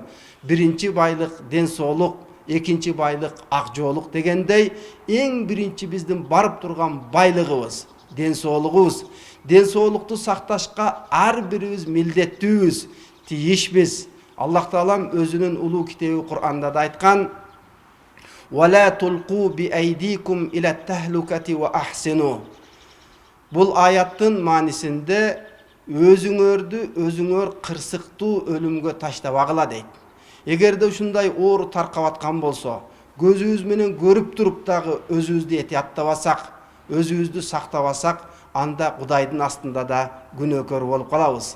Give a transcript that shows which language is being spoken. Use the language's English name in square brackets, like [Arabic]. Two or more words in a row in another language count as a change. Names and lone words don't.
[Kyrgyz] Биринчи байлык ден соолук, экинчи байлык ак жоолук дегендей, эң биринчи биздин барып турган байлыгыбыз ден соолугубуз. ден соолукту сакташка ар бирибиз милдеттүүбүз, тийишбиз. Аллах Таалам өзүнүн улуу китеби Кур'анда да айткан: [Arabic] "ولا تلقوا بأيديكم إلى التهلكة وأحسنوا". [Kyrgyz] Бул аяттын маанисинде өзүңөр кырсыктуу өлүмгө таштабагыла дейт. Эгерде ушундай оору таркап аткан болсо, көзүбүз менен көрүп туруп дагы өзүбүздү этияттабасак, өзүбүздү сактабасак, анда Кудайдын астында да күнөөкөр болуп калабыз.